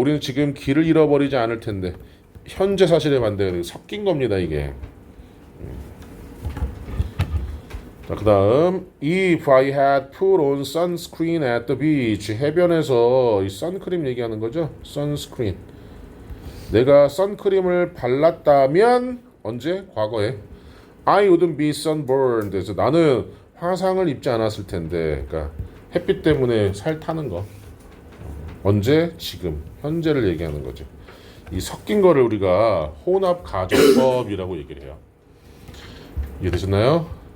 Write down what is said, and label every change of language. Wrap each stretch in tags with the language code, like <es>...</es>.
<ko>우리는 지금 길을 잃어버리지 않을 텐데 현재 사실에 반대가 섞인 겁니다. 이게. 자, 그 다음</ko> <en>If I had put on sunscreen at the beach.</en> <ko>해변에서 이 선크림 얘기하는 거죠.</ko> <en>sunscreen.</en> <ko>내가 선크림을 발랐다면 언제? 과거에</ko> <en>I wouldn't be sunburned.</en> <ko>그래서 나는 화상을 입지 않았을 텐데. 그러니까 햇빛 때문에 살 타는 거. 언제? 지금. 현재를 얘기하는 거죠. 이 섞인 거를 우리가 혼합 가정법이라고 얘기를 해요. 이해되셨나요?</ko>